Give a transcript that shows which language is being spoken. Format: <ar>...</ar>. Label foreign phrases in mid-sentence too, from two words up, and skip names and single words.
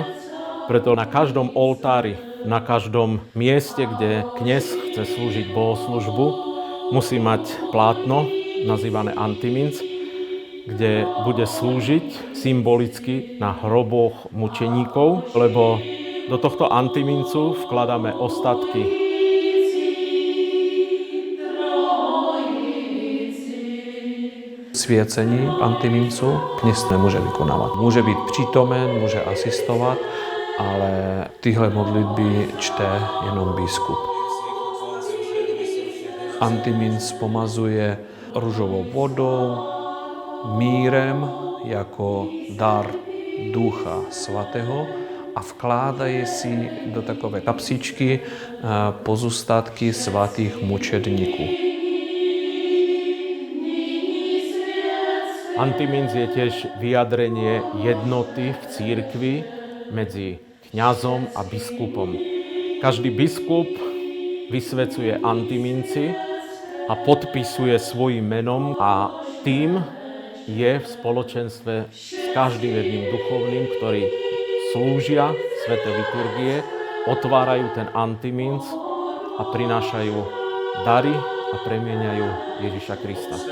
<sk>Preto na každom oltári, na každom mieste, kde kňaz chce slúžiť bohoslužbu, musí mať plátno nazývané antiminc, kde bude slúžiť symbolicky na hroboch mučeníkov, lebo do tohto antimincu vkladáme ostatky</sk> <cs>sviecení antimincu kněz nemůže vykonávat. Může být přítomen, může asistovat, ale tyhle modlitby čte jenom biskup. Antiminc pomazuje ružovou vodou, mírem jako dar Ducha Svatého a vkládají si do takové kapsičky pozůstatky svatých mučedníků.</cs> <sk>Antiminc je tiež vyjadrenie jednoty v cirkvi medzi kňazom a biskupom. Každý biskup vysvecuje antiminci a podpisuje svojím menom a tým je v spoločenstve s každým jedným duchovným, ktorí slúžia sväté liturgie, otvárajú ten antiminc a prinášajú dary a premieňajú Ježiša Krista.</sk>